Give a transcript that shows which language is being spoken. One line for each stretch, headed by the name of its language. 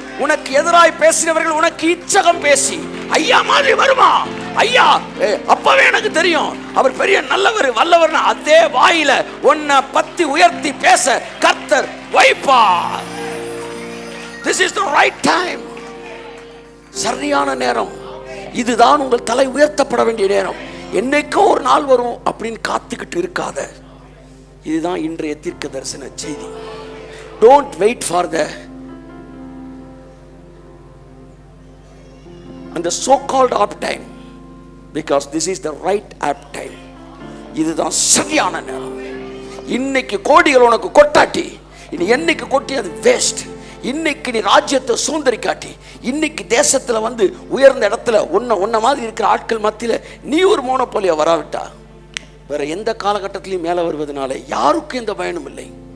Tamil: உனக்கு எதிராய் பேசினவர்கள் உனக்கு இச்சகம் பேசி, ஐயா மாதிரி வருமா, ஐயா அப்பவே எனக்கு தெரியும் அவர் பெரிய நல்லவர் வல்லவர், அதே வாயில உன்னை பத்தி உயர்த்தி பேச கர்த்தர் வைப்பார்.
English: This is the right time.
Tamil: சரியான நேரம். இதுதான் உங்கள் தலை உயர்த்தப்பட வேண்டிய நேரம். என்னைக்கோ ஒரு நாள் வரும் அப்படின்னு காத்துக்கிட்டு இருக்காத. இதுதான் இன்றைய தீர்க்க தரிசன செய்தி.
English: Don't wait for the and the so called apt time, because this is the right apt time.
Tamil: இதுதான் சரியான நேரம். இன்னைக்கு கோடிகள் உனக்கு கொட்டாட்டி இனி என்னைக்கு கொட்டி அது வேஸ்ட். இன்னைக்கு நீ ராஜ்யத்தை சுதந்திரிக்காட்டி, இன்னைக்கு தேசத்துல வந்து உயர்ந்த இடத்துல உன்ன மாதிரி இருக்கிற ஆட்கள் மத்தியில நீ ஒரு மோனோபோலியா வராவிட்டா வேற எந்த காலகட்டத்திலையும் மேல வருவதனால யாருக்கும் எந்த பயனும் இல்லை.